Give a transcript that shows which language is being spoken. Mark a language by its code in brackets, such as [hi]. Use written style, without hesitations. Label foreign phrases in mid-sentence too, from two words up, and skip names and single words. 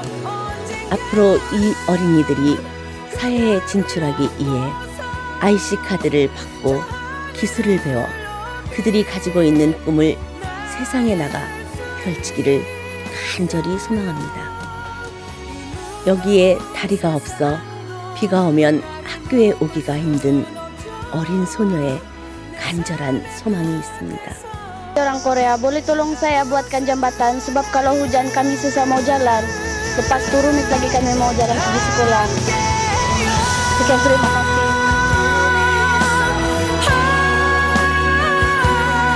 [ko] 앞으로 이 어린이들이 사회에 진출하기 위해 IC 카드를 받고 기술을 배워 그들이 가지고 있는 꿈을 세상에 나가 펼치기를 간절히 소망합니다. 여기에 다리가 없어 비가 오면 학교에 오기가 힘든 어린 소녀의 간절한 somangi 있습니다. [ms] Orang Korea, boleh tolong saya buatkan jambatan sebab kalau hujan kami susah mau jalan. Lepas turun lagi kami mau jalan pergi sekolah. Sekian terima kasih.